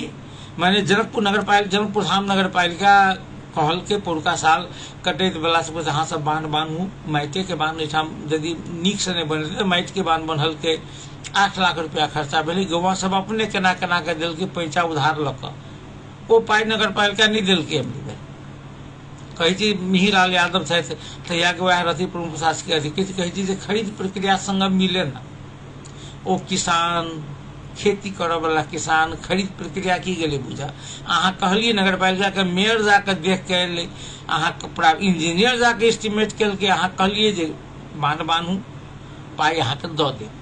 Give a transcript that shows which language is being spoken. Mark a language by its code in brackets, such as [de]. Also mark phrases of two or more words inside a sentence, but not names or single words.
[mai] माने जनकपुर धाम नगर पालिका कहल के पुरका साल कटैत वाला सब अहाँ सब बांध बांधू, माइटे के बांध एहिठाम यदि नीक से नहीं बनेतै तो माइट के बांध बनल के 8 लाख रुपया खर्चा भेलै। गौवा सब अपने केना केना के देलकै पैसा उधार लऽ कऽ, ओ पाइ नगर पालिका नहीं देलकै। कहै छी मिहिर लाल यादव छथि तहिया के वएह रथी प्रमुख प्रशासकीय अधिकृत, कहै छी जे खरीद प्रक्रिया संग मिले ना। ओ किसान, खेती करऽ वाला किसान खरीद प्रक्रिया की गेलै बुझा। अहाँ कहलिए नगर पालिका के मेयर जाके देख के एलै, अहाँ इंजीनियर जाके एस्टिमेट केलकै, अहाँ कहलिए जे बांध बांधू, पाइ अहाँ के दऽ देब।